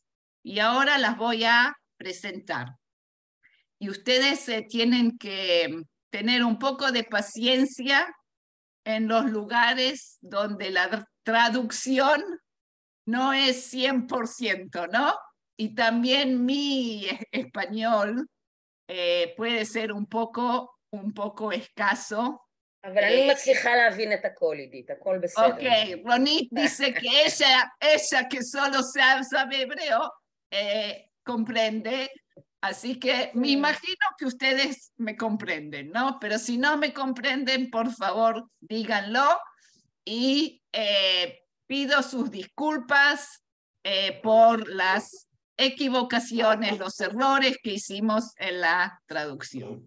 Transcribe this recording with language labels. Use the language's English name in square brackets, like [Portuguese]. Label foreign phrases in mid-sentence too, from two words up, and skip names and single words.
[Spanish] Y ahora las voy a presentar. Y ustedes tienen que tener un poco de paciencia en los lugares donde la traducción no es 100%, ¿no? Y también mi español puede ser un poco escaso. [Hebrew] אבל אני מצליחה להבין את הכל, עידית, הכל בסדר. [Spanish] Ok, Ronit dice que ella que solo sabe hebreo, comprende, así que me imagino que ustedes me comprenden, ¿no? Pero si no me comprenden, por favor, díganlo, y pido sus disculpas por las equivocaciones, los errores que hicimos en la traducción.